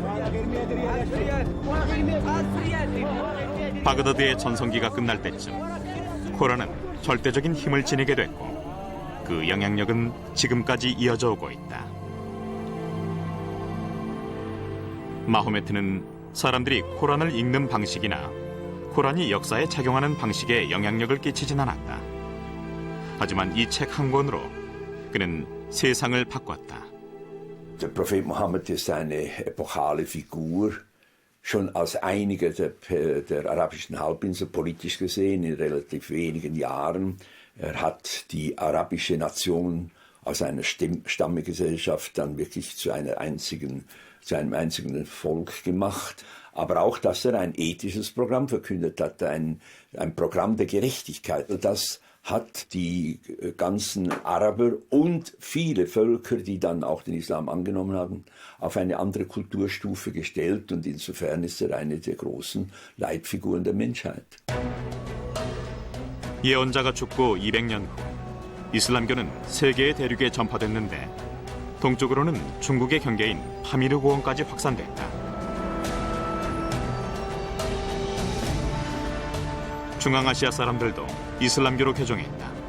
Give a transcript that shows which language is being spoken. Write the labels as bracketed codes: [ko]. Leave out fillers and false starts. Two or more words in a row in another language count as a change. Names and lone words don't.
[ko] 바그다드의 전성기가 끝날 때쯤 코란은 절대적인 힘을 지니게 됐고 그 영향력은 지금까지 이어져 오고 있다. 마호메트는 사람들이 코란을 읽는 방식이나 코란이 역사에 작용하는 방식에 영향력을 끼치진 않았다. 하지만 이 책 한 권으로 그는 세상을 바꿨다. [de] Der Prophet Mohammed ist eine epochale Figur, schon als einiger der arabischen Halbinsel politisch gesehen in relativ wenigen Jahren. Er hat die arabische Nation aus einer Stammesgesellschaft dann wirklich zu einem einzigen Volk gemacht. Aber auch, dass er ein ethisches Programm verkündet hat, ein Programm der Gerechtigkeit. Und das hat die ganzen Araber und viele Völker, die dann auch den Islam angenommen haben, auf eine andere Kulturstufe gestellt. Und insofern ist er eine der großen Leitfiguren der Menschheit. [ko] 예언자가 죽고 200년 후 이슬람교는 세계의 대륙에 전파됐는데 동쪽으로는 중국의 경계인 파미르 고원까지 확산됐다. 중앙아시아 사람들도 이슬람교로 개종했다.